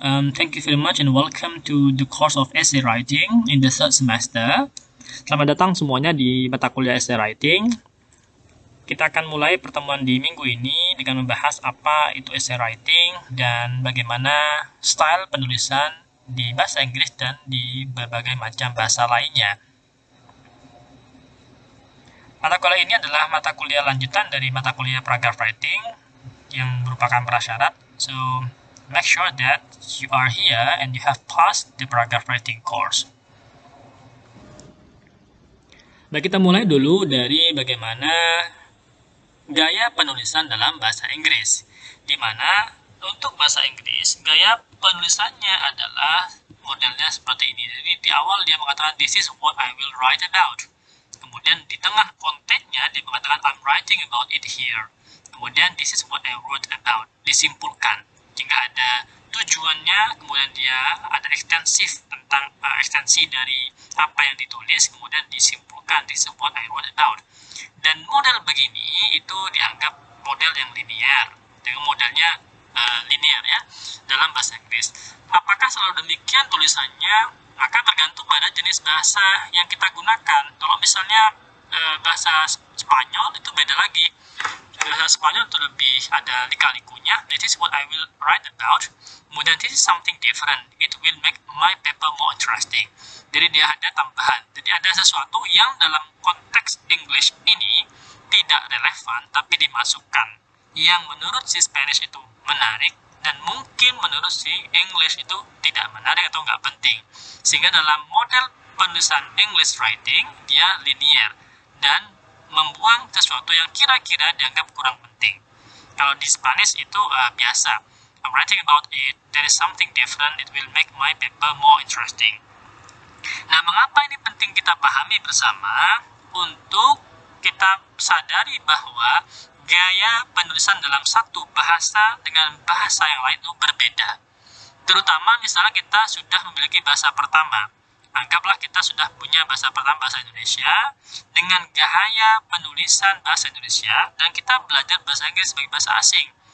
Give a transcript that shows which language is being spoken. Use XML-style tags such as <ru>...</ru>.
<en>Thank you very much and welcome to the course of essay writing in the third semester.</en> <id>Selamat datang semuanya di mata kuliah essay writing. Kita akan mulai pertemuan di minggu ini dengan membahas apa itu essay writing dan bagaimana style penulisan di bahasa Inggris dan di berbagai macam bahasa lainnya. Mata kuliah ini adalah mata kuliah lanjutan dari mata kuliah paragraph writing yang merupakan prasyarat.</id> <en>So, make sure that you are here and you have passed the paragraph writing course.</en> <id>Baik, kita mulai dulu dari bagaimana gaya penulisan dalam bahasa Inggris. Di mana untuk bahasa Inggris, gaya penulisannya adalah modelnya seperti ini. Jadi di awal dia mengatakan,</id> <en>this is what I will write about.</en> <id>Kemudian di tengah kontennya dia mengatakan</id> <en>I'm writing about it here.</en> <id>Kemudian</id> <en>this is what I wrote about.</en> <id>Disimpulkan jika ada tujuannya, kemudian dia ada ekstensif tentang ekstensi dari apa yang ditulis, kemudian disimpulkan</id> <en>this is what I wrote about.</en> <id>Dan model begini itu dianggap model yang linear. Dengan modelnya linear ya dalam bahasa Inggris. Apakah selalu demikian tulisannya? Akan tergantung pada jenis bahasa yang kita gunakan. Kalau misalnya bahasa Spanyol itu beda lagi. Bahasa Spanyol itu lebih ada lika-likunya.</id> <en>This is what I will write about.</en> <id>Kemudian</id> <en>this is something different. It will make my paper more interesting.</en> <id>Jadi dia ada tambahan. Jadi ada sesuatu yang dalam konteks English ini tidak relevan tapi dimasukkan. Yang menurut si Spanish itu menarik dan mungkin menurut si English itu tidak menarik atau nggak penting. Sehingga dalam model penulisan English writing, dia linear dan membuang sesuatu yang kira-kira dianggap kurang penting. Kalau di Spanish itu biasa.</id> <en>I'm writing about it, there is something different, it will make my paper more interesting.</en> <id>Nah, mengapa ini penting kita pahami bersama? Untuk kita sadari bahwa gaya penulisan dalam satu bahasa dengan bahasa yang lain itu berbeda. Terutama misalnya kita sudah memiliki bahasa pertama. Anggaplah kita sudah punya bahasa pertama bahasa Indonesia dengan gaya penulisan bahasa Indonesia dan kita belajar bahasa Inggris sebagai bahasa asing.</id>